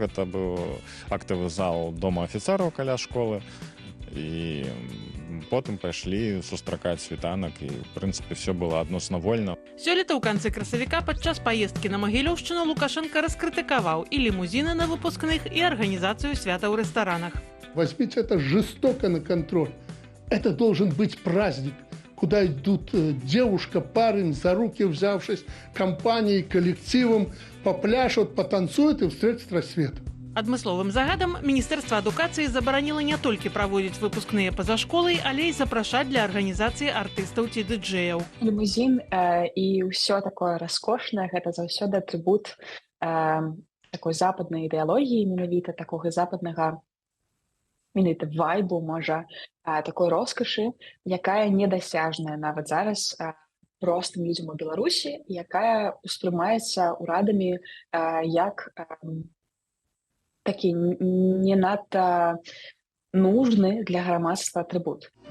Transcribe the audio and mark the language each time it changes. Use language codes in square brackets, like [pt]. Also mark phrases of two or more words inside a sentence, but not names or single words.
[be] Гэта быў актавы зал дома афіцэраў каля школы. І потым пайшлі сустракаць світанак, і в прынцыпе все было адносна вольна. Сёлета ў канцы красавіка падчас паездкі на Магілёўшчыну Лукашенко раскрытыкаваў і лімузіны на выпускных, і арганізацыю свята ў рэстаранах. [ru] Возьмите это жестоко на контроль. Это должен быть праздник, куда идут девушка, парень, за руки взявшись, компанией, коллективом, попляшут, потанцуют и встретят рассвет. [be] Адмысловым загадам Міністэрства адукацыі забараніла не толькі праводзіць выпускныя па-за школай, але і запрашаць для арганізацыі артыстаў ці дыджэяў. Лімузін і ўсё такое раскошнае, гэта заўсёды атрыбут такой западнай ідэалогіі, менавіта такога западнага менавіта вайбу, можа, такой роскашы, якая недасяжная нават зараз простым людзям у Беларусі, якая ўспрымаецца ўрадамі як такі не надта нужны для грамадства атрыбут.